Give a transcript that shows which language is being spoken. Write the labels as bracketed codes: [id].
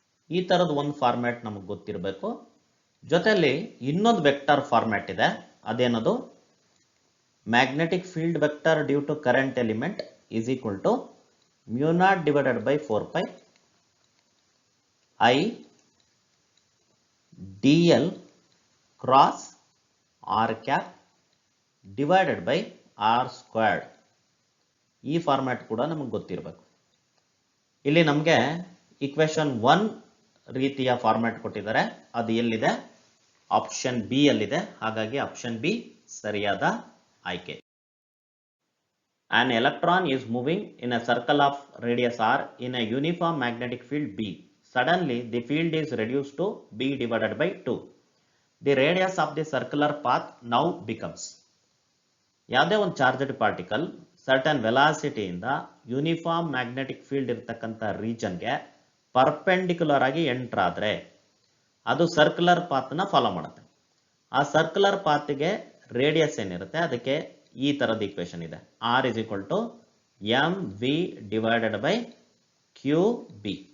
[kn] ಈ ತರದ ಒಂದು ಫಾರ್ಮ್ಯಾಟ್ ನಮಗೆ ಗೊತ್ತಿರಬೇಕು. ಜೊತೆಯಲ್ಲಿ ಇನ್ನೊಂದು ವೆಕ್ಟರ್ ಫಾರ್ಮ್ಯಾಟ್ ಇದೆ, ಅದೇನದು [en] Magnetic field vector due to current element is equal to μ0/4π I dl cross r cap divided by r squared. [kn] ಈ ಫಾರ್ಮ್ಯಾಟ್ ಕೂಡ ನಮಗೆ ಗೊತ್ತಿರಬೇಕು. ಇಲ್ಲಿ ನಮಗೆ ಇಕ್ವೇಶನ್ 1 ರೀತಿಯ ಫಾರ್ಮ್ಯಾಟ್ ಕೊಟ್ಟಿದ್ದಾರೆ, ಅದು ಎಲ್ಲಿದೆ, ಆಪ್ಷನ್ ಬಿ ಅಲ್ಲಿದೆ. ಹಾಗಾಗಿ ಆಪ್ಷನ್ ಬಿ ಸರಿಯಾದ ಆಯ್ಕೆ. [en] An electron is moving in a circle of radius r in a uniform magnetic field B. Suddenly the field is reduced to B divided by 2. The radius of the circular path now becomes. [kn] ಯಾವುದೇ ಒಂದು charged particle certain velocity ಇಂದ uniform magnetic field ಇರತಕ್ಕಂಥ ರೀಜನ್ಗೆ perpendicular ಆಗಿ enter ಆದ್ರೆ ಅದು circular path ನ follow ಮಾಡುತ್ತೆ. ಆ ಸರ್ಕ್ಯುಲರ್ ಪಾತ್ಗೆ ರೇಡಿಯಸ್ ಏನಿರುತ್ತೆ ಅದಕ್ಕೆ ಈ ತರದ ಈಕ್ವೇಶನ್ ಇದೆ, [en] r is equal to mv divided by qb.